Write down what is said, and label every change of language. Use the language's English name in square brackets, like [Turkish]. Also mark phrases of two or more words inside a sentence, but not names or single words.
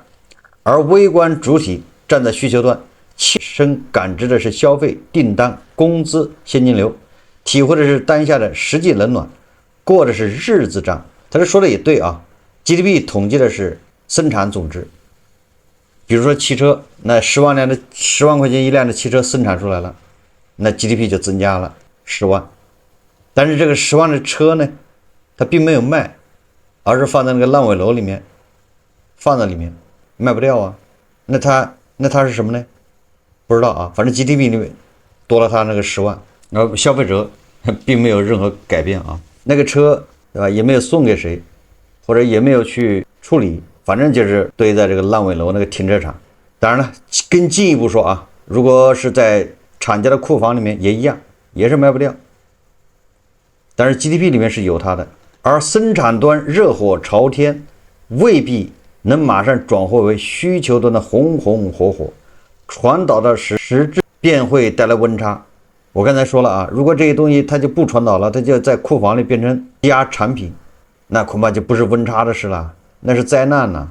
[Chinese] 而微觀主體站在需求端，切身感知的是消費、訂單、工資、現金流，體會的是當下的實際冷暖，過的是日子賬。他說的也對GDP 統計的是生產總值。比如說汽車，那10萬塊錢一輛的汽車生產出來了，那 GDP 就增加了10萬。但是這個10萬的車呢， 它並沒有賣，而是放在那個爛尾樓裡面，放在裡面賣不掉啊。那它是什麼呢？不知道啊，反正 GDP 裡面多了它那個10萬，然後消費者並沒有任何改变啊。那個車對吧，也沒有送給誰，或者也沒有去處理，反正就是堆在這個爛尾樓那個停車場。當然了，更進一步說啊，如果是在廠家的庫房裡面也一樣，也是賣不掉。但是 GDP 裡面是有它的，而生產端熱火朝天，未必能馬上轉化為需求端的紅紅火火，傳導到實質便會帶來溫差。我剛才說了啊，如果這些東西它就不傳導了，它就在庫房裡變成積壓產品，那恐怕就不是溫差的事了，那是災難了。